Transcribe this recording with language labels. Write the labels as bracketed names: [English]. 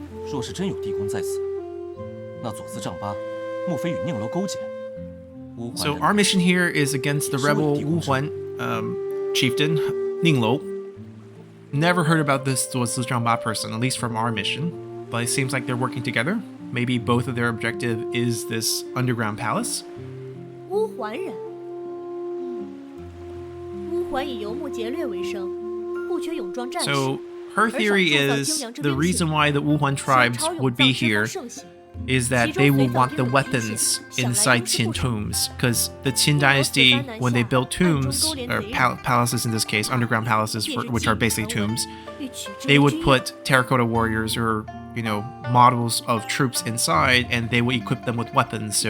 [Chinese] 若是真有地宫在此，那左资丈八莫非与宁楼勾结？ [English] So our mission here is against the rebel Wuhan Chieftain Ninglou. Never heard about this Zuo Zhang Ba person, at least from our mission, but it seems like they're working together. Maybe both of their objective is this underground palace. [Chinese] 乌桓人，乌桓以游牧劫掠为生，不缺勇壮战士。 [English] So her theory is the reason why the Wuhan tribes would be here is that they will want the weapons inside Qin tombs, because the Qin dynasty, when they built tombs, or palaces in this case, underground palaces, which are basically tombs, they would put terracotta warriors or, models of troops inside, and they would equip them with weapons.